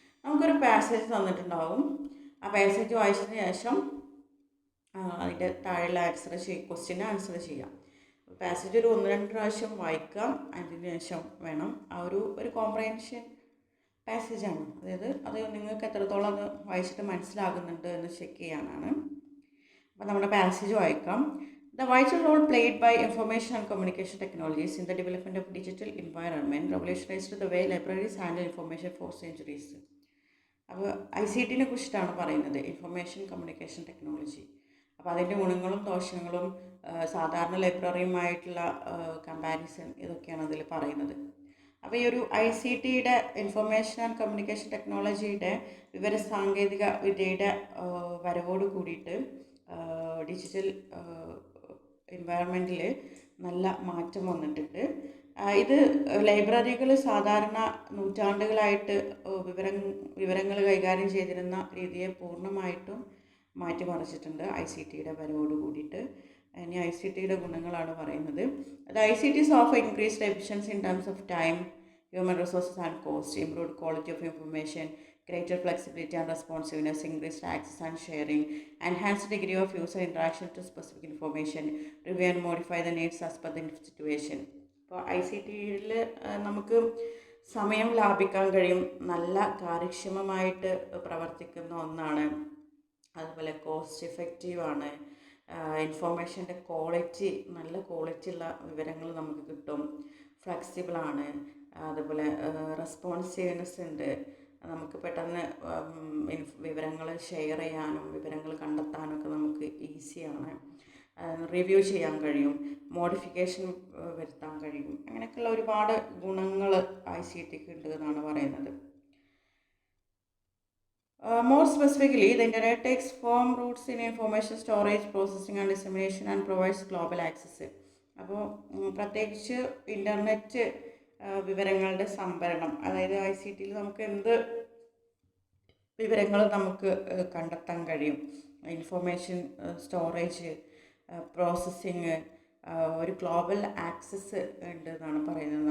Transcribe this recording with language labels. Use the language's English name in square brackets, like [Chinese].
[Malayalam] നമുക്കൊരു പാസേജ് തന്നിട്ടുണ്ടാവും. ആ പാസേജ് വായിച്ചതിന് ശേഷം അതിൻ്റെ താഴെയുള്ള ക്വസ്റ്റ്യന് ആൻസർ ചെയ്യാം. പാസേജ് ഒരു 1-2 പ്രാവശ്യം വായിക്കാം. അതിന് ശേഷം വേണം ആ ഒരു കോംപ്രഹെൻഷൻ പാസേജാണ്. അതായത് അത് നിങ്ങൾക്ക് എത്രത്തോളം അത് വായിച്ചിട്ട് മനസ്സിലാകുന്നുണ്ട് എന്ന് ചെക്ക് ചെയ്യാനാണ്. അപ്പോൾ നമ്മുടെ പാസേജ് വായിക്കാം. [English] The vital role played by information and communication technologies in the development of digital environment revolutionized the way libraries handle information for centuries. [Malayalam] അപ്പോൾ ICT കുറിച്ചിട്ടാണ് പറയുന്നത്, ഇൻഫർമേഷൻ കമ്മ്യൂണിക്കേഷൻ ടെക്നോളജി. അപ്പോൾ അതിൻ്റെ ഗുണങ്ങളും ദോഷങ്ങളും സാധാരണ ലൈബ്രറിയുമായിട്ടുള്ള കമ്പാരിസൺ ഇതൊക്കെയാണ് അതിൽ പറയുന്നത്. അപ്പോൾ ഈ ഒരു ICTയുടെ ഇൻഫർമേഷൻ ആൻഡ് കമ്മ്യൂണിക്കേഷൻ ടെക്നോളജിയുടെ വിവരസാങ്കേതിക വിദ്യയുടെ വരവോട് കൂടിയിട്ട് ഡിജിറ്റൽ എൻവയറമെൻറ്റിൽ നല്ല മാറ്റം വന്നിട്ടുണ്ട്. ഇത് ലൈബ്രറികൾ സാധാരണ നൂറ്റാണ്ടുകളായിട്ട് വിവരങ്ങൾ കൈകാര്യം ചെയ്തിരുന്ന രീതിയെ പൂർണ്ണമായിട്ടും മാറ്റിമറിച്ചിട്ടുണ്ട് ICTയുടെ വരവോട് കൂടിയിട്ട്. ഇനി ICTയുടെ ഗുണങ്ങളാണ് പറയുന്നത്. [English] അത് ICTs offer increased efficiency in terms of time, human resources and cost, improved quality of information, greater flexibility and responsiveness, increased access and sharing, enhanced degree of user interaction to specific information, review and modify the needs as per the situation. [Malayalam] അപ്പോൾ ICTയിൽ നമുക്ക് സമയം ലാഭിക്കാൻ കഴിയും, നല്ല കാര്യക്ഷമമായിട്ട് പ്രവർത്തിക്കുന്ന ഒന്നാണ്. അതുപോലെ cost എഫക്റ്റീവാണ്. ഇൻഫോർമേഷൻ്റെ quality, നല്ല ക്വാളിറ്റി ഉള്ള വിവരങ്ങൾ നമുക്ക് കിട്ടും. ഫ്ലെക്സിബിളാണ്. അതുപോലെ റെസ്പോൺസീവ്നെസ് ഉണ്ട്. നമുക്ക് പെട്ടെന്ന് വിവരങ്ങൾ ഷെയർ ചെയ്യാനും വിവരങ്ങൾ കണ്ടെത്താനൊക്കെ നമുക്ക് ഈസിയാണ്. റിവ്യൂ ചെയ്യാൻ കഴിയും, മോഡിഫിക്കേഷൻ വരുത്താൻ കഴിയും. അങ്ങനെയൊക്കെയുള്ള ഒരുപാട് ഗുണങ്ങൾ ICTക്ക് ഉണ്ട് എന്നാണ് പറയുന്നത്. [English] More specifically, the internet takes firm roots in information storage, processing and dissemination and provides global access. [Malayalam] അപ്പോൾ പ്രത്യേകിച്ച് ഇൻ്റർനെറ്റ് വിവരങ്ങളുടെ സംഭരണം, അതായത് ICTയിൽ നമുക്ക് എന്ത് വിവരങ്ങൾ നമുക്ക് കണ്ടെത്താൻ കഴിയും. ഇൻഫർമേഷൻ സ്റ്റോറേജ്, പ്രോസസ്സിങ്, ഒരു ഗ്ലോബൽ ആക്സസ് ഉണ്ട് എന്നാണ് പറയുന്നത്.